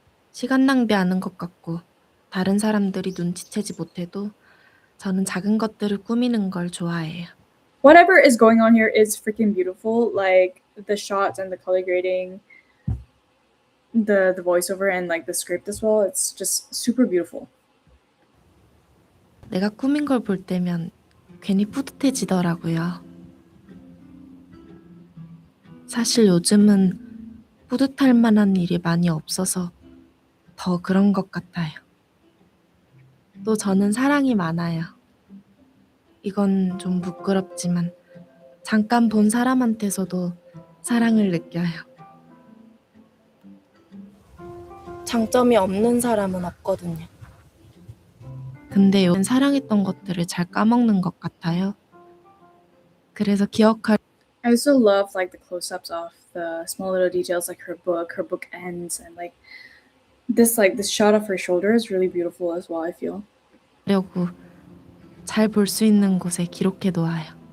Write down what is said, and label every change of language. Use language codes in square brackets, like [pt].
[ko] 시간 낭비하는 것 같고 다른 사람들이 눈치채지 못해도 저는 작은 것들을 꾸미는 걸 좋아해요. [en] Whatever is going on here is freaking beautiful. Like the shots and the color grading, the voiceover and like the script as well. It's just super beautiful. [ko] 내가 꾸민 걸 볼 때면 괜히 뿌듯해지더라고요. 사실 요즘은 뿌듯할 만한 일이 많이 없어서 더 그런 것 같아요. 또 저는 사랑이 많아요. 이건 좀 부끄럽지만 잠깐 본 사람한테서도 사랑을 느껴요. 장점이 없는 사람은 없거든요. 근데 요즘 사랑했던 것들을 잘 까먹는 것 같아요. 그래서 기억할 [en] I also love like the close-ups of the small little details, like her book ends, and like this shot of her shoulder is really beautiful as well, I feel. [ko] 려고 잘 볼 수 있는 곳에 기록해 놓아요.